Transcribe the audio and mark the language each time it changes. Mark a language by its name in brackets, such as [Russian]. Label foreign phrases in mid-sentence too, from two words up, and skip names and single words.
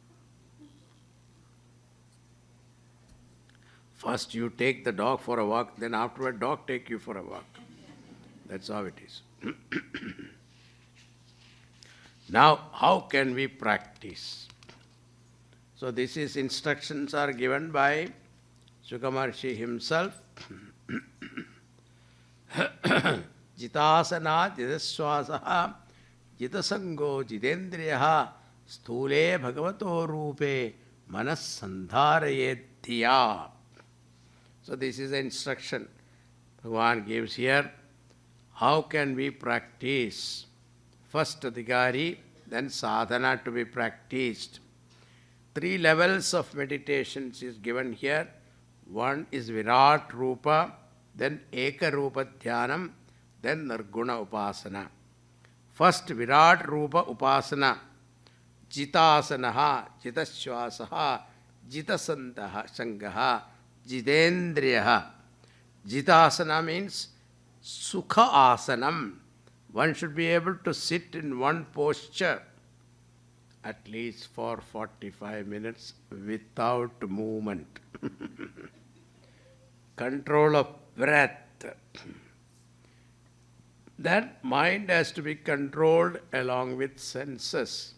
[English] First you take the dog for a walk, then afterward dog take you for a walk. That's how it is. Now, how can we practice? So this is instructions are given by Sukamarshi himself. [Sanskrit] Jitasana jidaswasaha jitasango jidendriyaha sthule bhagavato rupe manas sandharayedhiya. [English] So this is the instruction Bhagavan gives here. How can we practice? First Adhikari, then sadhana to be practiced. 3 levels of meditations is given here. One is [Sanskrit] Virat Rupa, [English] then [Sanskrit] Eka Rupa Dhyanam, [English] then [Sanskrit] Nirguna Upasana. First Virat Rupa Upasana. Jitasanaha, Jitashwasaha, Jitasantaha, Sangaha, Jitendriyaha. [English] Jitasana means [Sanskrit] Sukha Asanam. [English] One should be able to sit in one posture at least for 45 minutes without movement. Control of breath. That mind has to be controlled along with senses.